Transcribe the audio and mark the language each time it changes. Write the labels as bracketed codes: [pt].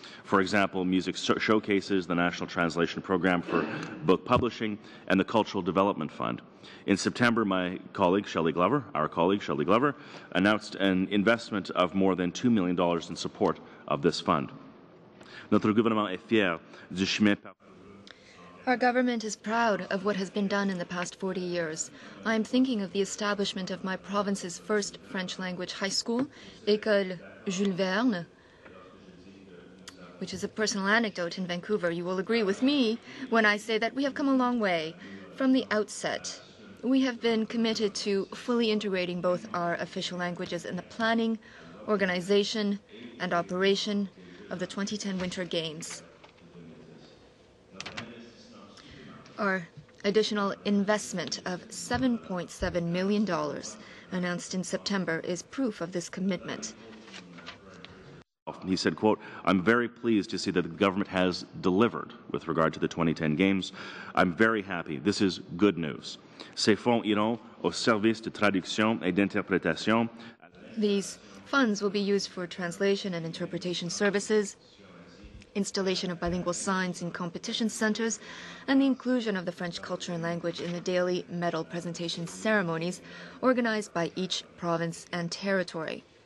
[en] For example, music showcases, the National Translation Program for Book Publishing, and the Cultural Development Fund. In September, our colleague Shelley Glover, announced an investment of more than $2 million in support of this fund. [fr] Notre gouvernement est fier du chemin. [en] Our government is proud of what has been done in the past 40 years. I am thinking of the establishment of my province's first French language high school, École Jules Verne, which is a personal anecdote in Vancouver. You will agree with me when I say that we have come a long way. From the outset, we have been committed to fully integrating both our official languages in the planning, organization, and operation of the 2010 Winter Games. Our additional investment of $7.7 million announced in September is proof of this commitment. He said, quote, "I'm very pleased to see that the government has delivered with regard to the 2010 Games. I'm very happy. This is good news. [fr] Ces fonds iront au service de traduction et d'interprétation." [en] These funds will be used for translation and interpretation services, installation of bilingual signs in competition centers, and the inclusion of the French culture and language in the daily medal presentation ceremonies organized by each province and territory.